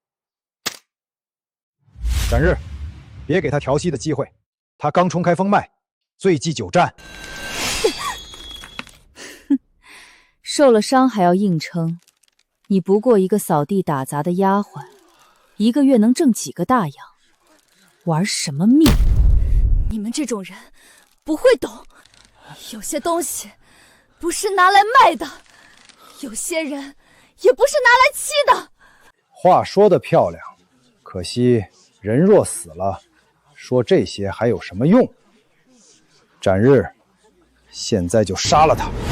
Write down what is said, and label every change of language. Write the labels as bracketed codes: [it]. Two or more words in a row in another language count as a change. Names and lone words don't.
[zh] 展日，別給他調戲的機會，他剛衝開風脈，罪忌久戰。受了傷還要硬撐，你不過一個掃地打雜的丫鬟，一個月能掙幾個大洋？玩什麼命？你們這種人不會懂，有些東西不是拿來賣的，有些人也不是拿來欺的。話說得漂亮，可惜人若死了，說這些還有什麼用？展日，現在就殺了他！